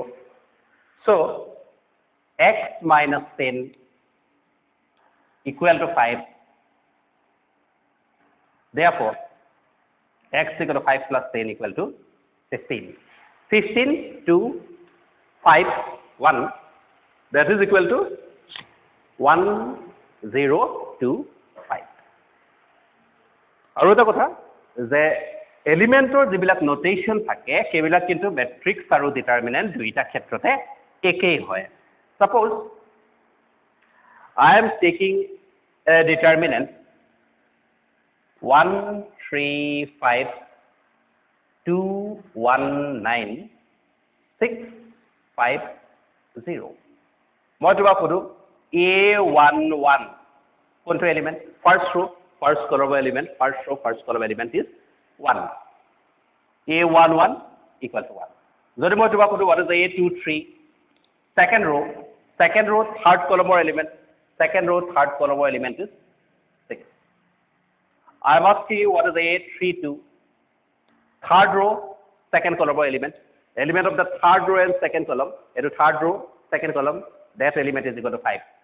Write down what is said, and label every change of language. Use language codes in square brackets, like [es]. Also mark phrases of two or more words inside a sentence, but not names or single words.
[en] So, x minus 10 equal to 5. Therefore, x equal to 5 plus 10 equal to 15. 15 to 5, 1, that is equal to 1, 0, 2, 5. [as] আৰু এটা কথা যে এলিমেন্টৰ যিবিলাক নোটেশন থাকে সেইবিলাক কিন্তু মেট্ৰিক্স আৰু ডিটাৰমিনেন্ট দুইটা ক্ষেত্ৰতে একেই হয় সাপোজ [en] I am taking a determinant 1 3 5 2 1 9 6 5 0 [as] মই তোমাক কৰো a11 কোনটো এলিমেন্ট [en] first row first column element, first row, first column element is 1. A11 equal to 1. [as] যদি মই তোমাক কৰো [en] what is the A23? Second row, third column element, second row, third column element is 6. I am asking you what is the A32? Third row, second column element. Element of the third row and second column. Into third row, second column, that element is equal to 5.